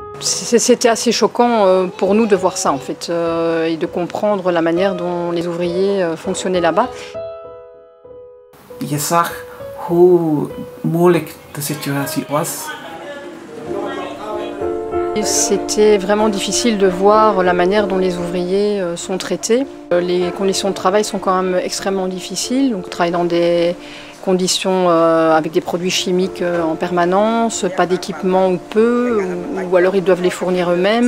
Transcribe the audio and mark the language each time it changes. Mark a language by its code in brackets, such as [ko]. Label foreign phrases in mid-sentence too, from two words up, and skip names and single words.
[fr] C'était assez choquant pour nous de voir ça en fait et de comprendre la manière dont les ouvriers fonctionnaient là-bas. [nl] Je zag hoe moeilijk de situatie was. [fr] C'était vraiment difficile de voir la manière dont les ouvriers sont traités. Les conditions de travail sont quand même extrêmement difficiles. Donc, on travaille dans des conditions avec des produits chimiques en permanence, pas d'équipement ou peu, ou alors ils doivent les fournir eux-mêmes.